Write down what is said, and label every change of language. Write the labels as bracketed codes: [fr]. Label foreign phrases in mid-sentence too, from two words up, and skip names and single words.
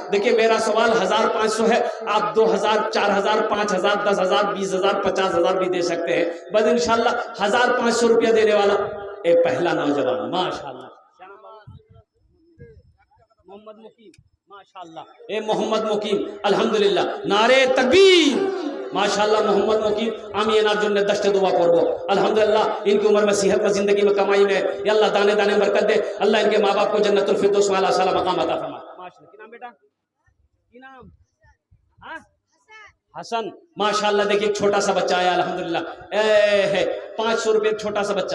[ur] دیکھیں میرا سوال 1500 ہے، آپ 2000 4000 5000 10000 20000 50000 بھی دے سکتے ہیں، بس انشاءاللہ 1500 روپیہ دینے والا ایک پہلا نوجوان ماشاءاللہ۔ محمد مقیم ماشاءاللہ، اے محمد مقیم الحمدللہ، نعرے تکبیر ماشاءاللہ۔ محمد مقیم [bn] আমি এনার জন্য 10টা দোয়া করব [ur] الحمدللہ، ان کی عمر میں صحت میں زندگی میں کمائی میں یا اللہ دانے دانے میں برکت دے، اللہ ان کے ماں باپ کو جنت الفردوس میں اعلیٰ مقام عطا فرمائے ماشاءاللہ۔ [bn] কী নাম [ur] بیٹا؟ [bn] কী নাম? [ur] ہاں حسن ماشاءاللہ۔ دیکھیں ایک چھوٹا سا بچہ آیا الحمدللہ، 500 روپے ایک چھوٹا سا بچہ۔